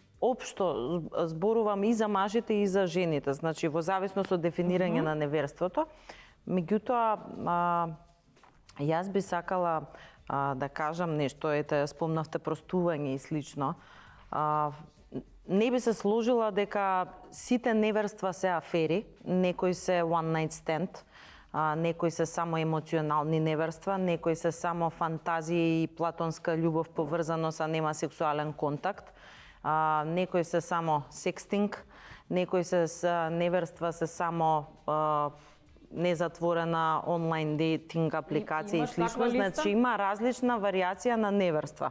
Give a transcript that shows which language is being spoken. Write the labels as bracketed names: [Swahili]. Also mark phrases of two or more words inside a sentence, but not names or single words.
[Macedonian] Општо зборувам и за мажите и за жените, значи во зависност од дефинирање на неверството. Меѓутоа, јас би сакала да кажам нешто, ете, спомнавте простување и слично. Не би се сложила дека сите неверства се афери, некои се [English] one night stand, [Macedonian] некои се само емоционални неверства, некои се само фантазии и платонска љубов поврзано со нема сексуален контакт, некои се само секстинг, некои се неверства се само незатворена [English] online dating [Macedonian] апликација и слично, значи има различна варијација на неверства.